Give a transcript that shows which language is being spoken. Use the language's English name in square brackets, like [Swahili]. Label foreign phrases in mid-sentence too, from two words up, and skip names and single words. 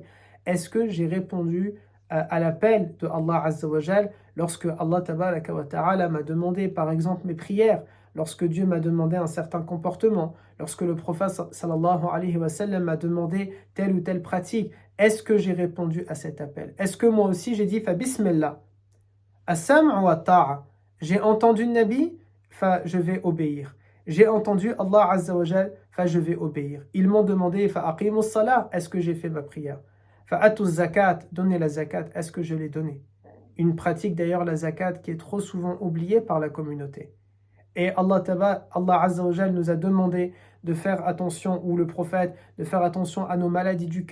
[French] Est-ce que j'ai répondu à l'appel de Allah [Arabic] عز وجل [French] lorsque Allah [Arabic] تبارك وتعالى [French] m'a demandé par exemple mes prières, lorsque Dieu m'a demandé un certain comportement, lorsque le prophète [Arabic] صلى الله عليه وسلم [French] m'a demandé telle ou telle pratique, est-ce que j'ai répondu à cet appel? Est-ce que moi aussi j'ai dit [Arabic] فبسم الله، السمع والطاعة, [French] j'ai entendu le Nabi, je vais obéir. J'ai entendu Allah [Arabic] عز وجل, [French] je vais obéir. Ils m'ont demandé [Arabic] فأقيموا الصلاة, [French] est-ce que j'ai fait ma prière? [Arabic] فآتوا الزكاة, [French] donner la zakat, est-ce que je l'ai donnée? Une pratique d'ailleurs, la zakat, qui est trop souvent oubliée par la communauté. Et Allah [Arabic] عز وجل [French] nous a demandé de faire attention, ou le prophète, de faire attention à nos maladies du cœur.